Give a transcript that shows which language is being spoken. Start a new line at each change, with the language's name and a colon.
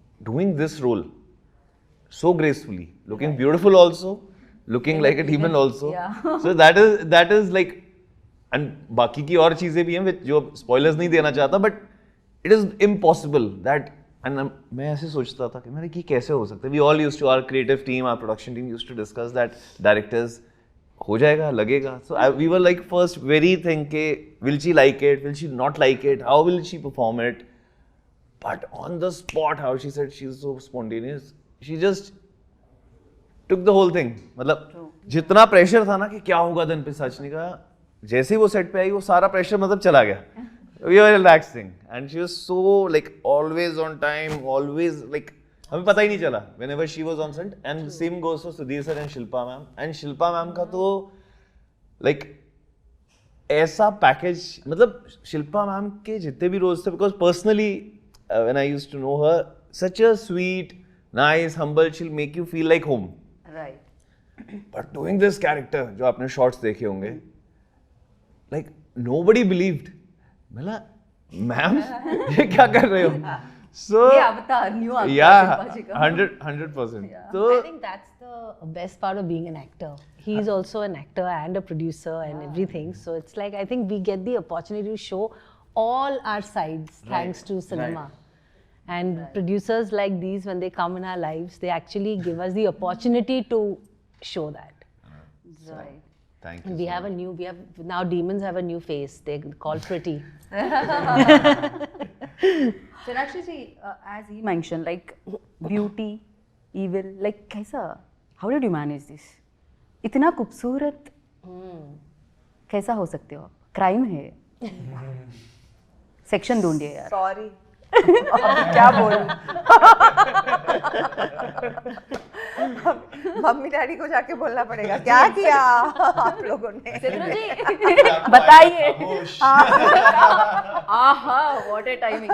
English: doing this role so gracefully looking beautiful also looking like a demon also so that is like and
Hindi: बाकी की और चीजें भी हैं जो spoilers नहीं देना चाहता
English: but it is impossible that and
Hindi: मैं ऐसे सोचता था कि मेरे कि कैसे हो सकता है
English: we all used to our creative team our production team used to discuss that directors
Hindi: हो जाएगा, लगेगा.
English: So we were like first very thinking, will she like it? Will she not like it? How will she perform it? But on the spot, how she said she's so spontaneous. She just took the whole thing.
Hindi: मतलब जितना pressure था ना कि क्या होगा दिन पे सचनी का, जैसे ही वो सेट पे आई वो सारा प्रेशर मतलब चला गया.
English: We were relaxing and she was so like always on time, always like
Hindi: हमें पता ही नहीं चला
English: whenever she was on set. And same goes for Sudhir sir and Shilpa ma'am. And Shilpa ma'am
Hindi: का तो
English: like
Hindi: ऐसा package, मतलब Shilpa ma'am के जितने भी रोल्स थे,
English: Because personally when I used to know her, such a sweet, nice, humble, she'll make you feel like home. Right. But doing this character,
Hindi: जो आपने शॉर्ट्स देखे होंगे,
English: Like nobody believed.
Hindi: मतलब मैम ये क्या कर रहे हो?
English: So
Hindi: ये अवतार, न्यू अवतार
English: yeah,
Hindi: शिल्पा जी का.
English: 100%. So I think that's the best part of being an actor. He's also an actor and a producer and everything. So it's like, I think we get the opportunity to show all our sides thanks to cinema. And producers like these, when they come in our lives, they actually give us the opportunity to show that. Right. thank And you. we have now demons have a new face. They're called pretty. Sonakshi ji, as he mentioned, like beauty, evil, like
Hindi: कैसा?
English: How did you manage this?
Hindi: इतना खूबसूरत कैसा हो सकते हो आप? Crime है. Section ढूंढिए यार. Sorry. अब क्या बोलूं? मम्मी डैडी को जाके बोलना पड़ेगा क्या किया आप लोगों ने. सिद्धू जी बताइए.
English: आहा, what a timing.